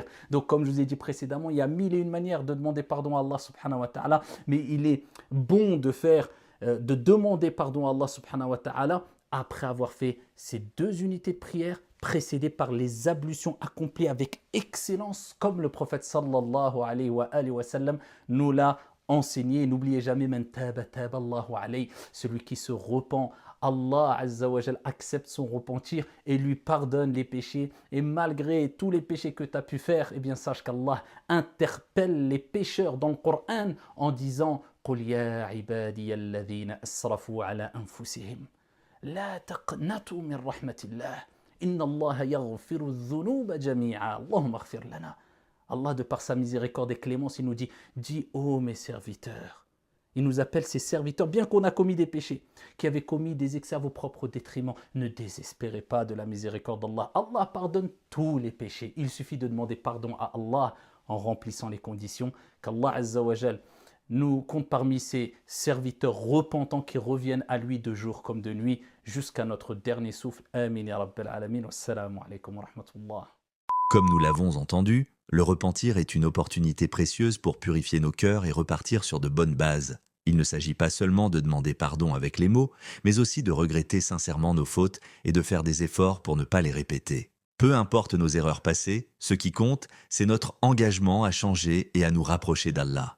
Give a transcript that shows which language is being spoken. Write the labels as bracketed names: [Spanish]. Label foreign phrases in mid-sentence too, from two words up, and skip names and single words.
[French] Donc comme je vous ai dit précédemment, il y a 1001 manières de demander pardon à Allah [Arabic] سبحانه وتعالى, [French] mais il est bon de demander pardon à Allah [Arabic] سبحانه وتعالى [French] après avoir fait ces 2 unités de prière précédées par les ablutions accomplies avec excellence, comme le prophète [Arabic] صلى الله عليه وسلم [French] nous l'a enseigné. N'oubliez jamais, [Arabic] من تاب تاب الله عليه, [French] celui qui se repent, Allah [Arabic] عز وجل [French] accepte son repentir et lui pardonne les péchés. Et malgré tous les péchés que tu as pu faire, eh bien sache qu'Allah interpelle les pécheurs dans le Coran en disant [Arabic] قُلْ يَا عِبَادِيَ الَّذِينَ أَسْرَفُوا عَلَى أَنفُسِهِمْ لا تقنطوا من رحمة الله إن الله يغفر الذنوب جميعا اللهم اغفر لنا. [French] Allah, de par sa miséricorde et clémence, il nous dit, dis ô mes serviteurs. Il nous appelle ses serviteurs, bien qu'on a commis des péchés, qui avaient commis des excès à vos propres détriments. Ne désespérez pas de la miséricorde d'Allah. Allah pardonne tous les péchés. Il suffit de demander pardon à Allah en remplissant les conditions qu'Allah [Arabic] عز وجل [French] nous compte parmi ses serviteurs repentants qui reviennent à lui de jour comme de nuit jusqu'à notre dernier souffle. [Arabic] آمين يا رب العالمين. والسلام عليكم ورحمة الله. [French] Comme nous l'avons entendu, le repentir est une opportunité précieuse pour purifier nos cœurs et repartir sur de bonnes bases. Il ne s'agit pas seulement de demander pardon avec les mots, mais aussi de regretter sincèrement nos fautes et de faire des efforts pour ne pas les répéter. Peu importe nos erreurs passées, ce qui compte, c'est notre engagement à changer et à nous rapprocher d'Allah.